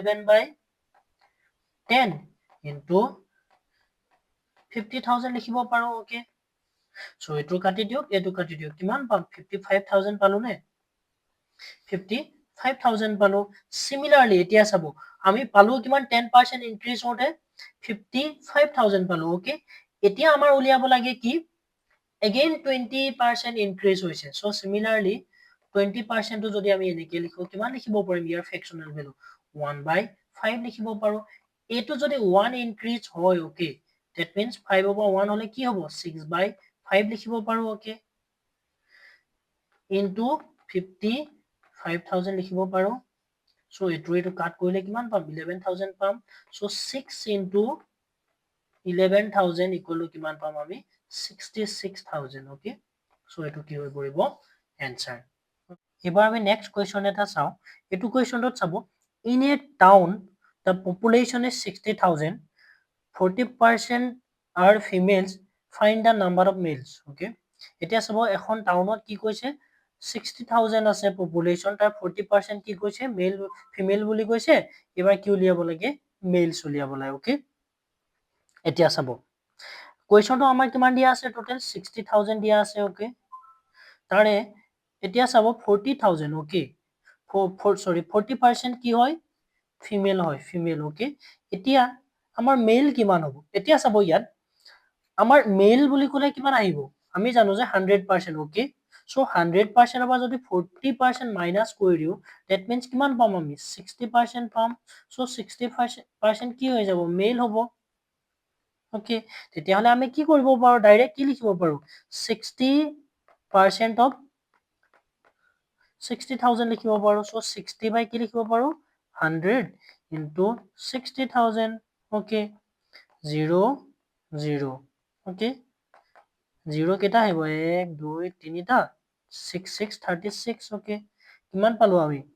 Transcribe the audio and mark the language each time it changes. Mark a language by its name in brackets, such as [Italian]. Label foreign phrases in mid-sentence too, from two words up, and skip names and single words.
[Assamese] 11/10 into 50,000 লিখিব পাৰো [English] okay so [Assamese] এটো কাটি দিয়ক কিমান পাম 55,000 পালো নে 55,000 পালো সিমিলারলি এতিয়া চাব আমি পালো কিমান 10% ইনক্রিজ হতে 55,000 পালো ওকে এতিয়া আমাৰ উলিয়াব লাগে কি [English] again 20% increase [Assamese] হৈছে [English] so similarly [Assamese] 20% টো যদি আমি এনেকে লিখো কিমান লিখিব পাৰিম ইয়াৰ [English] fractional value [Assamese] 1/5 লিখিব পাৰো এটো যদি 1 ইনক্রিজ হয় [English] okay that means [Assamese] 5 over 1 হলে কি হ'ব 6/5 লিখিব পাৰো ওকে into 55,000 লিখিব পাৰো সো এটো কাট কৰিলে কিমান পাম 11,000 পাম [English] so 6 into 11,000 equal to [Assamese] কিমান পাম আমি 66,000 [English] okay so [Assamese] এটো কি হৈ পৰিব answer এবাৰ আমি [English] next question [Assamese] এটা চাও এটো কোৱেশ্চনত চাব [English] in a town the population is 60,000 40% are females find the number of males okay [Assamese] এতিয়া চাব এখন টাউনত কি কৈছে 60,000 আছে পপুলেশন তাৰ 40% কি কৈছে [English] male female [Assamese] বুলি কৈছে এবাৰ কি উলিয়াব লাগে মেলস উলিয়াব লাগে ওকে এতিয়া চাব কোৱেশ্চনটো আমাৰ কিমান দিয়া আছে টোটাল 60,000 দিয়া আছে ওকে তাৰে এতিয়া চাব 40,000 [English] okay sorry [Assamese] 40% কি হয় ফিমেল হয় ফিমেল ওকে এতিয়া আমাৰ মেল কিমান হ'ব এতিয়া চাব ইয়াত আমাৰ মেল বুলি ক'লে কিমান আহিব আমি জানো যে 100% [English] okay so [Assamese] 100% পৰা যদি 40% মাইনাস কৰি দিও [English] that means [Assamese] কিমান পাম আমি 60% পাম সো 60% কি হৈ যাব মেল হ'ব ওকে তেতিয়াহলে আমি কি কৰিব পাৰো ডাইৰেক্ট কি লিখিব পাৰো 60% of 60,000 লিখিব পাৰো সো 60 বাই কি লিখিব পাৰো [English] 100 into 60,000 okay [Assamese] 0 0 ওকে 0 কেটা আহিব 1 2 3 টা 6 6 36 ওকে কিমান পালো আমি